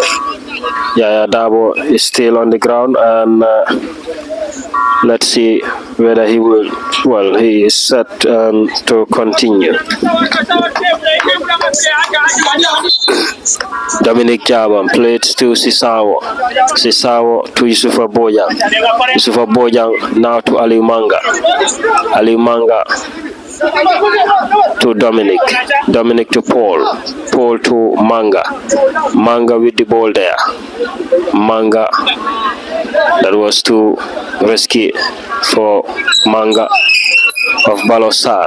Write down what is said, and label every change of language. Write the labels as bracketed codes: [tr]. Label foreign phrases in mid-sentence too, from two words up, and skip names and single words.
[en] Yaya Dabo is still on the ground, and let's see whether he will. Well, he is set to continue. Dominic Jabam played to Sisawo. Sisawo to Yusufa Bojang. Yusufa Bojang now to Ali Manga. Ali Manga to Dominic. Dominic to Paul. Paul to Manga. Manga with the ball there. Manga. That was too risky for Manga of Baalor Sarr.